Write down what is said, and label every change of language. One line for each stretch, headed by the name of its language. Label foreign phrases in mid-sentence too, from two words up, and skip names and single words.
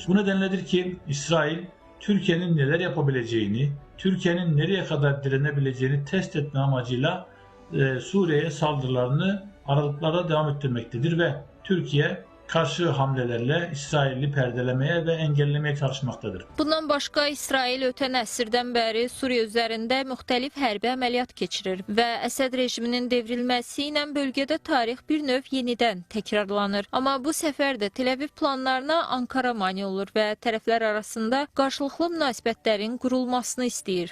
Turkish: Bu nedenledir ki İsrail, Türkiye'nin neler yapabileceğini, Türkiye'nin nereye kadar direnebileceğini test etme amacıyla Suriye'ye saldırılarını aralıklarla devam ettirmektedir ve Türkiye karşı hamlelerle İsrail'i perdelemeye ve engellemeye çalışmaktadır.
Azerbaijani: Bundan başqa İsrail ötən əsrdən bəri Suriya üzərində müxtəlif hərbi əməliyyat keçirir və Əsəd rejiminin devrilməsi ilə bölgədə tarix bir növ yenidən təkrarlanır. Amma bu səfər də Tel Aviv planlarına Ankara mane olur və tərəflər arasında qarşılıqlı münasibətlərin qurulmasını istəyir.